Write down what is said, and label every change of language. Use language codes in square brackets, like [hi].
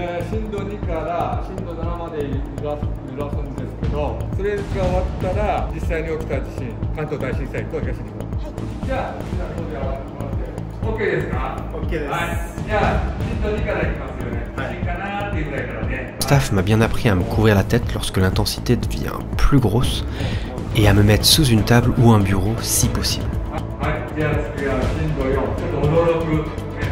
[ja] 震度2から震度7まで揺らすんですけど、それが終わったら実際に起きた地震、関東大震災と東日本。じゃあ、みんなここで上がってもらって、OK ですか？ OK です。はい。じゃあ、震度2からいきますよね。地震かなーっていうぐらいからね。 [fr] Staff m'a bien appris à me couvrir la tête lorsque l'intensité devient plus grosse et à me mettre sous une table ou un bureau si possible. [ja] はい。じゃあ次は震度4、ちょっと驚く。